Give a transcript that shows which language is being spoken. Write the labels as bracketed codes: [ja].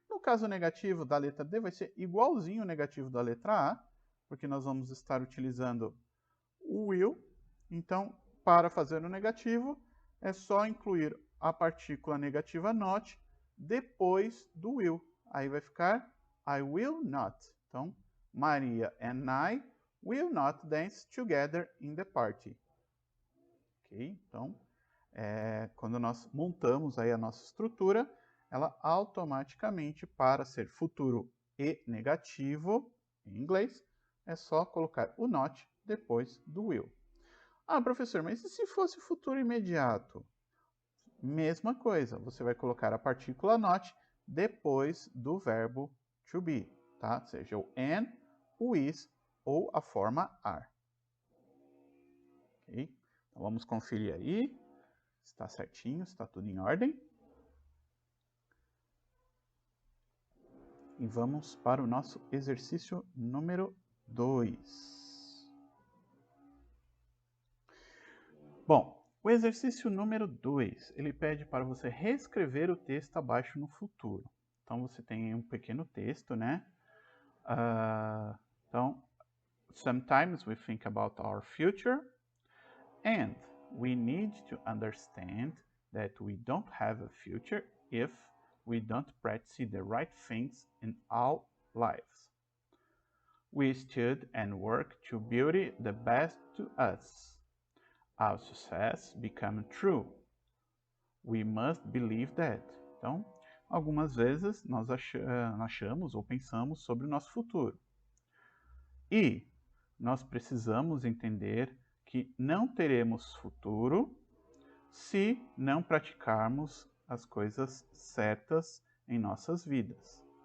[pt] No caso negativo da letra D vai ser igualzinho o negativo da letra A, porque nós vamos estar utilizando o will. Então, para fazer o negativo, é só incluir a partícula negativa not depois do will. Aí vai ficar [en] I will not. Então, Maria and I will not dance together in the party. [pt] Ok? Então, quando nós montamos aí a nossa estrutura, ela automaticamente, para ser futuro e negativo, em inglês, é só colocar o not depois do will. Ah, professor, mas e se fosse futuro imediato? Mesma coisa, você vai colocar a partícula not depois do verbo to be, tá? Seja o am, o is ou a forma are. Ok? Então vamos conferir aí. Está certinho, está tudo em ordem. E vamos para o nosso exercício número 2. Bom, o exercício número 2, ele pede para você reescrever o texto abaixo no futuro. Então, você tem um pequeno texto, né? [en] Então, sometimes we think about our future and we need to understand that we don't have a future if we don't practice the right things in our lives. We stud and work to build the best to us. Our success become true. We must believe that. [pt] Então, algumas vezes nós achamos ou pensamos sobre o nosso futuro. E nós precisamos entender que não teremos futuro se não praticarmos as coisas certas em nossas vidas.